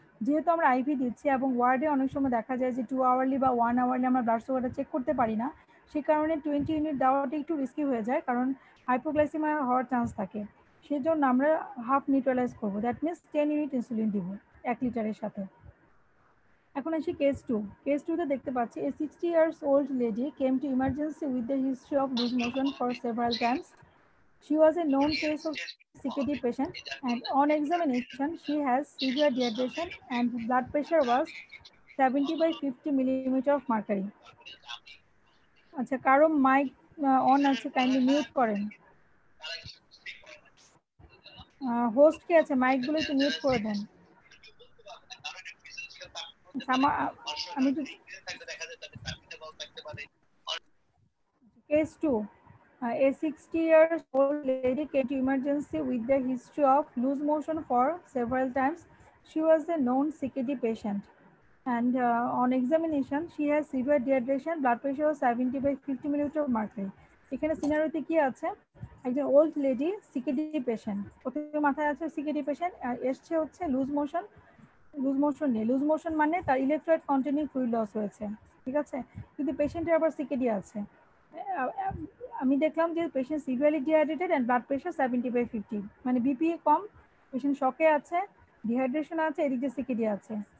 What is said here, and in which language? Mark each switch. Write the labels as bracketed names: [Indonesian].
[Bangla] যেহেতু আমরা আইভি দিচ্ছি এবং ওয়ার্ডে অনেক সময় দেখা যায় যে 2 আওয়ারলি বা 1 আওয়ারলি আমরা ব্লাড সুগারটা চেক করতে পারি না, সে কারণে 20 ইউনিট দেওয়াটা একটু রিস্কি হয়ে যায়, কারণ হাইপোগ্লাইসেমিয়া হওয়ার চান্স থাকে। সেই জন্য আমরা হাফ নিউট্রালাইজ করবো, [English] that means [Bangla] 10 ইউনিট ইনসুলিন দিব 1 লিটারের সাথে। এখন আসি কেস 2। কেস 2 তে দেখতে পাচ্ছি [English] a 60 years old lady came to emergency with the history of loose motion for several times. She was a known case of CKD patient, and on examination she has severe dehydration and blood pressure was 70/50 millimeter of mercury. [Bangla] আচ্ছা, কারো mic on আছে, kindly mute করেন। Host কে আছে, মাইকগুলো একটু mute করে দেন। আমি তো Case 2. [English] A 60 years old lady came to emergency with the history of loose motion for several times. She was a known CKD patient, and on examination she has severe dehydration, blood pressure was 70/50 millimeter of mercury. [Bangla] এখানে সিনারিওতে কি আছে? একজন old lady CKD patient, প্রথমে মাথায় আছে CKD patient, এসছে হচ্ছে loose motion নিয়ে। লুজ মোশন মানে তার ইলেকট্রোলাইট কন্টেনিং ফ্লুইড লস হয়েছে, ঠিক আছে, কিন্তু পেশেন্টের আবার সিকেডি আছে। আমি দেখলাম যে patient severely dehydrated and blood pressure 70/50, মানে বিপি কম, পেশেন্ট শকে আছে, ডিহাইড্রেশন আছে, এদিক দিয়ে সিকেডি আছে।